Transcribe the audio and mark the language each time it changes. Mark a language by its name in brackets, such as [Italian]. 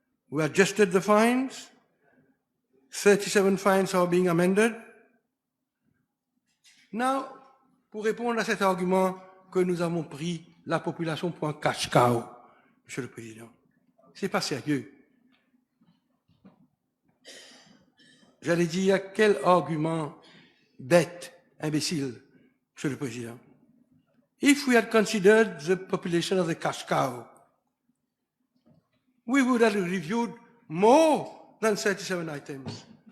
[English] We adjusted the fines. 37 fines are being amended. [French] Now, pour répondre à cet argument que nous avons pris la population pour un cache-cow, Monsieur le Président, c'est pas sérieux. J'allais dire, quel argument bête, imbécile, Monsieur le Président. [English] If we had considered the population of the cash cow, we would have reviewed more than 37 items.